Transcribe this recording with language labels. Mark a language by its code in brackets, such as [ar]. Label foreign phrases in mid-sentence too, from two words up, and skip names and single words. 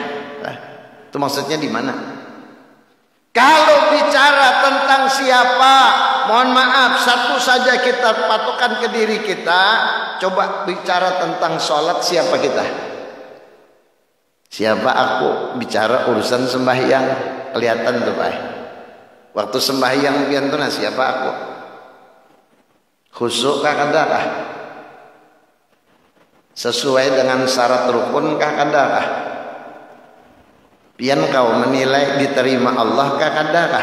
[id] Nah, itu maksudnya di mana? Kalau bicara tentang siapa, mohon maaf, satu saja kita patokan ke diri kita. Coba bicara tentang sholat, siapa kita? Siapa aku? Bicara urusan sembahyang, kelihatan tuh Pak. [bjn] Waktu sembahyang pian tuh, nah siapa aku? Khusyuk kah kadakah? [id] Sesuai dengan syarat rukun [bjn] kah kadakah? Pian kau menilai diterima Allah kah kadakah?